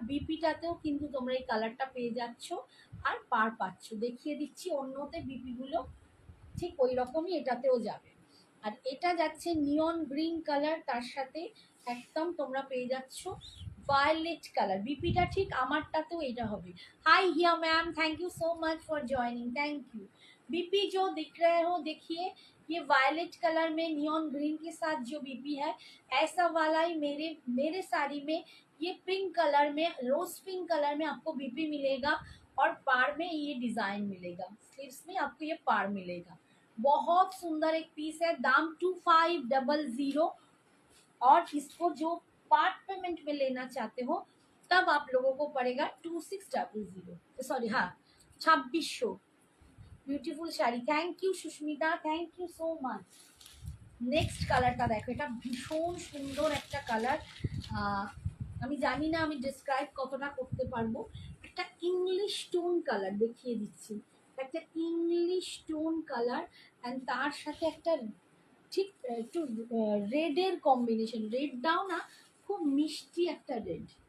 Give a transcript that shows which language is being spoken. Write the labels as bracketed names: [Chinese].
[Bangla] বিপিটাতেও কিন্তু তোমরা এই কালারটা পেয়ে যাচ্ছ আর পার পাচ্ছ। দেখিয়ে দিচ্ছি অন্যতে বিপিগুলো ঠিক ওই রকমই এটাতেও যাবে। আর এটা যাচ্ছে নিয়ন গ্রিন কালার, তার সাথে একদম তোমরা পেয়ে যাচ্ছ वायलेट कलर। बीपीটা ঠিক আমারটাতেও এটা হবে। [English] Hi hiya ma'am, thank you so much for joining, thank you. [Hindi] BP जो दिख रहे हो देखिए, ये वायलेट कलर में नियॉन ग्रीन के साथ जो बीपी है ऐसा वाला ही मेरे साड़ी में ये पिंक कलर में, रोज पिंक कलर में आपको बीपी मिलेगा और पार में ये डिजाइन मिलेगा। स्लीव्स में आपको ये पार मिलेगा। बहुत सुंदर एक पीस है। दाम 2500 और इसको जो पार्ट पेमेंट में लेना चाहते हो तब आप लोगों को पड़ेगा 2600। सॉरी हाँ 2600। [Bangla] Beautiful sari, [English] Thank you Susmita, thank you so much. [Bangla] Next কালারটা দেখো, এটা ভীষণ সুন্দর একটা কালার। আমি জানি না আমি ডিসক্রাইব কতটা করতে পারবো। একটা ইংলিশ টোন কালার দেখিয়ে দিচ্ছি, একটা ইংলিশ টোন কালার অ্যান্ড তার সাথে একটা ঠিক একটু রেডের কম্বিনেশন, রেড দাও না, খুব মিষ্টি একটা রেড।